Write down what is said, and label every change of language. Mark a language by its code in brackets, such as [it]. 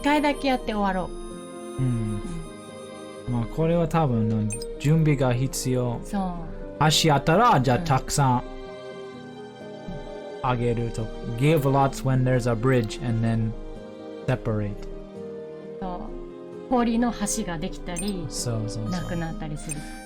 [ja] 回だけやって終わろう。まあこれは多分準備が必要。そう。橋あったらじゃあたくさんあげると。 [en] Give lots when there's a bridge and then separate. [ja] そう。氷の橋ができたり、なくなったりする。